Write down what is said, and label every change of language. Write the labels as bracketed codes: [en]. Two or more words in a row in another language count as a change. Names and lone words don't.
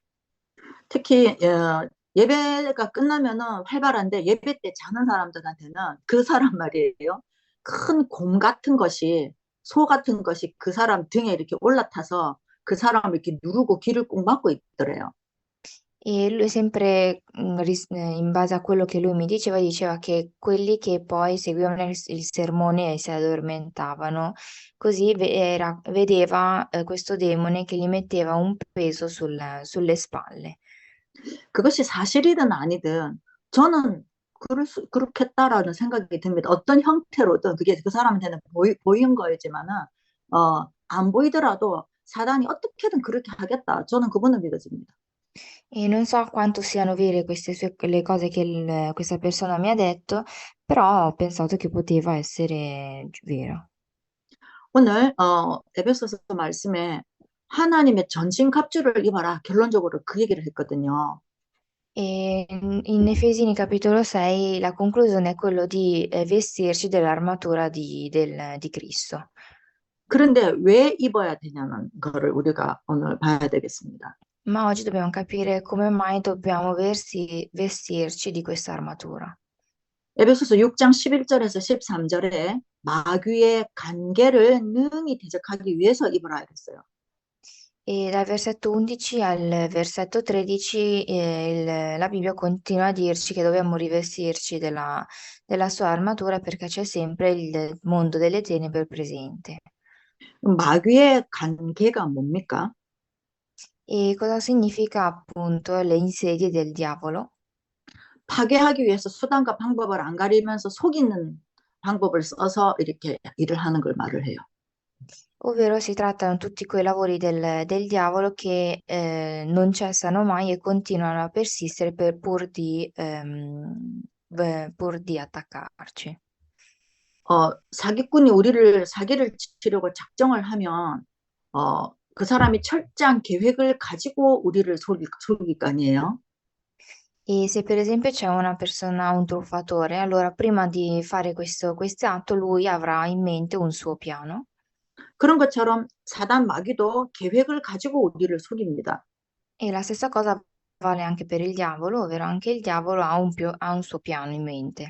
[ko] 특히 예배가 끝나면은 활발한데 예배 때 자는 사람들한테는 그 사람 말이에요. 큰 곰 같은 것이 소 같은 것이 그 사람 등에 이렇게 올라타서 그 사람을 이렇게 누르고 귀를 꼭 막고 있더래요. [it] E lui sempre, in base a quello che lui mi diceva che quelli che poi seguivano il sermone si addormentavano, così vedeva questo demone che gli metteva un peso sulle spalle. [ko] 그것이 사실이든 아니든 저는 그렇겠다라는 생각이 듭니다. 어떤 형태로든 그게 그 사람한테는 보인 거였지만은 안 보이더라도 사단이 어떻게든 그렇게 하겠다. 저는 그분을 믿어집니다. [it] E non so quanto siano vere le cose che questa persona mi ha detto, però ho pensato che poteva essere vero. [ko] 오늘 에베소서 말씀에 하나님의 전신 갑주를 입어라 결론적으로 그 얘기를 했거든요. [it] E in Efesini capitolo 6 la conclusione è quello di vestirci dell'armatura di Cristo. [ko] 그런데 왜 입어야 되냐는 거를 우리가 오늘 봐야 되겠습니다. [it] Ma oggi dobbiamo capire come mai dobbiamo vestirci di questa armatura. [ko] 에베소서 6장 11절에서 13절에 마귀의 관계를 능히 대적하기 위해서 입어라 그랬어요. [it] E dal versetto 11 al versetto 13 la Bibbia continua a dirci che dobbiamo rivestirci della sua armatura perché c'è sempre il mondo delle tenebre presente. [ko] 마귀의 관계가 뭡니까? [it] E cosa significa appunto le insedie del diavolo? [ko] 파괴하기 위해서 수단과 방법을 안 가리면서 속이는 방법을 써서 이렇게 일을 하는 걸 말을 해요. [it] Ovvero si trattano tutti quei lavori del diavolo che non cessano mai e continuano a persistere pur di attaccarci. [ko] 사기꾼이 우리를 사기를 치려고 작정을 하면 그 사람이 철저한 계획을 가지고 우리를 속일 거 아니에요. [it] E se per esempio c'è una persona, un truffatore, allora prima di fare questo atto lui avrà in mente un suo piano. [ko] 그런 것처럼 사단 마귀도 계획을 가지고 우리를 속입니다. [it] E la stessa cosa vale anche per il diavolo, ovvero anche il diavolo ha un suo piano in mente.